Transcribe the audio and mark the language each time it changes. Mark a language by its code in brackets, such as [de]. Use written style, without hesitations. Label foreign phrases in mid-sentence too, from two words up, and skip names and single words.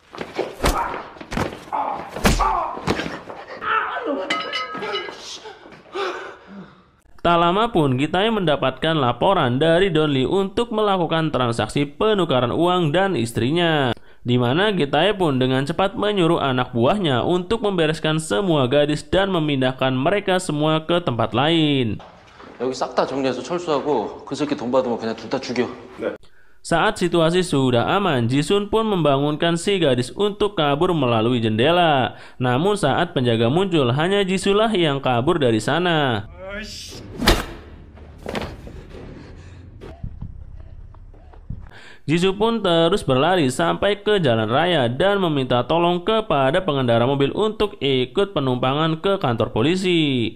[id] Tak lama pun Gitae mendapatkan laporan dari Donli untuk melakukan transaksi penukaran uang dan istrinya, di mana Gitae pun dengan cepat menyuruh anak buahnya untuk membereskan semua gadis dan memindahkan mereka semua ke tempat lain. [ko] 여기 싹 다 정리해서 철수하고 그 새끼 돈 받으면 그냥 둘 다 죽여. [id] Saat situasi sudah aman, Jisun pun membangunkan si gadis untuk kabur melalui jendela. Namun saat penjaga muncul, hanya Jisulah yang kabur dari sana. Jisoo pun terus berlari sampai ke jalan raya dan meminta tolong kepada pengendara mobil untuk ikut penumpangan ke kantor polisi.